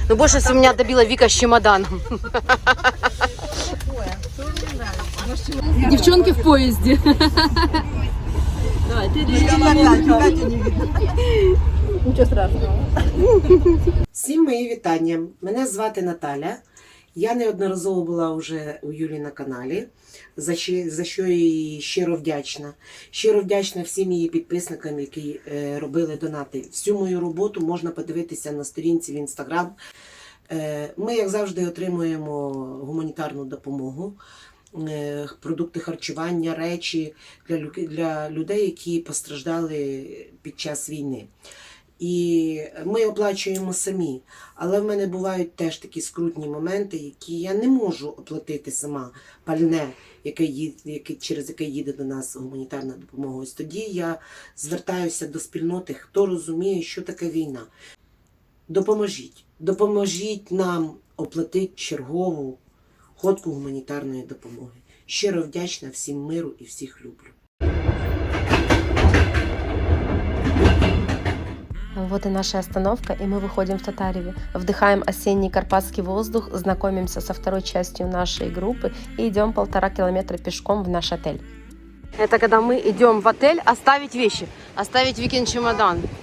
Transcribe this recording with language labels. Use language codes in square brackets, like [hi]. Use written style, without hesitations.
[ru] Ну, больше всего меня добила Вика с чемоданом. Девчонки в поезде. Давай, ты ничего страшного. [uk] Всім мої вітання. Мене звати Наталя. Я неодноразово була вже у Юлі на каналі, за що їй щиро вдячна. Щиро вдячна всім її підписникам, які робили донати. Всю мою роботу можна подивитися на сторінці в Інстаграм. Ми, як завжди, отримуємо гуманітарну допомогу, продукти харчування, речі для людей, які постраждали під час війни. І ми оплачуємо самі, але в мене бувають теж такі скрутні моменти, які я не можу оплатити сама, пальне, через яке їде до нас гуманітарна допомога. Ось тоді я звертаюся до спільноти, хто розуміє, що таке війна. Допоможіть. Допоможіть нам оплатити чергову ходку гуманітарної допомоги. Щиро вдячна, всім миру і всіх люблю. [ru] Вот и наша остановка, и мы выходим в Татареве. Вдыхаем осенний карпатский воздух, знакомимся со второй частью нашей группы и идем 1,5 километра пешком в наш отель. Это когда мы идем в отель оставить вещи, оставить Викин чемодан.